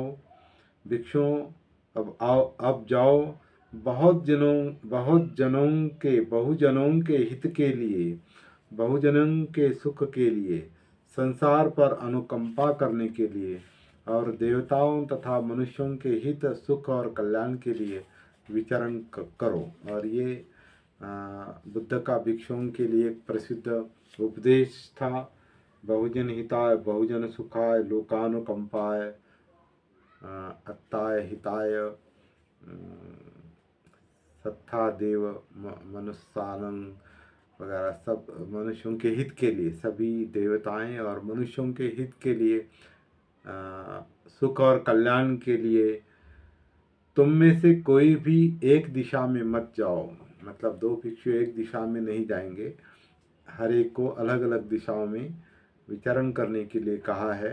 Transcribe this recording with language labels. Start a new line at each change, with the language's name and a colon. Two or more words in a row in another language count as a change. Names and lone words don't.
Hindi: भिक्षुओं, अब जाओ, बहुजनों के हित के लिए, बहुजनों के सुख के लिए, संसार पर अनुकंपा करने के लिए और देवताओं तथा मनुष्यों के हित, सुख और कल्याण के लिए विचरण करो। और ये बुद्ध का भिक्षुओं के लिए एक प्रसिद्ध उपदेश था।
Pali: बहुजन हिताय, बहुजन सुखाय, लोकानुकंपाय, अत्ताय हिताय, सत्था देव मनुष्यानं
Hindi: वगैरह, सब मनुष्यों के हित के लिए, सभी देवताएं और मनुष्यों के हित के लिए, सुख और कल्याण के लिए तुम में से कोई भी एक दिशा में मत जाओ। मतलब 2 भिक्षु एक दिशा में नहीं जाएंगे, हर एक को अलग अलग दिशाओं में विचरण करने के लिए कहा है।